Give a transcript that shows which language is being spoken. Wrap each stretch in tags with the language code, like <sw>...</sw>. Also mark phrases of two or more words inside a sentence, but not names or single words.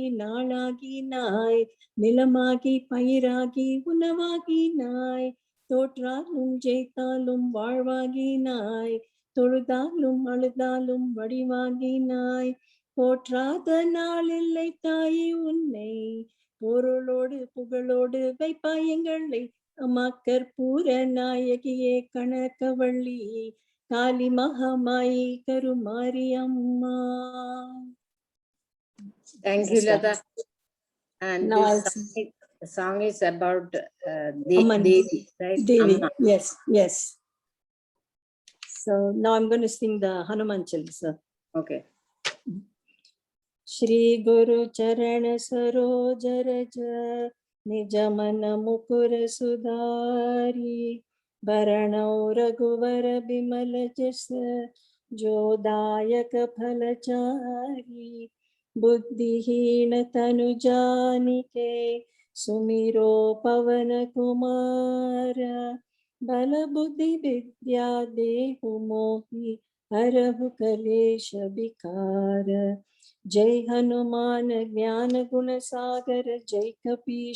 <ta>நாளாகி நாய் நிலமாகி பயிராகி உணவாகி நாய் தோற்றாலும் ஜெயித்தாலும் வாழ்வாகி நாய் தொழுதாலும் அழுதாலும் வடிவாகி நாய் போற்றாத நாள் இல்லை தாயே உன்னை பொருளோடு புகழோடு வைப்பாயங்களை அம்மா கற்பூர நாயகியே கனகவள்ளி காளி மகாமாயி கருமாரி அம்மா.</ta> <en>Thank you, Lata. And Now the song is about Amman. Devi, right? Devi, Amma. yes, yes. So now I'm going to sing the Hanuman Chalisa. Okay.</en> <awa>श्री गुरु चरण सरोज रज निज मन मुकुर सुधारि बरनउँ रघुबर बिमल जस जोदायक फलचारि बुद्धिहीन तनु जानिके सुमिरो पवन कुमार बल बुद्धि विद्या देहु मोहि हरहु कलेश विकार जय हनुमान ज्ञान गुण सागर जय कपीश</awa>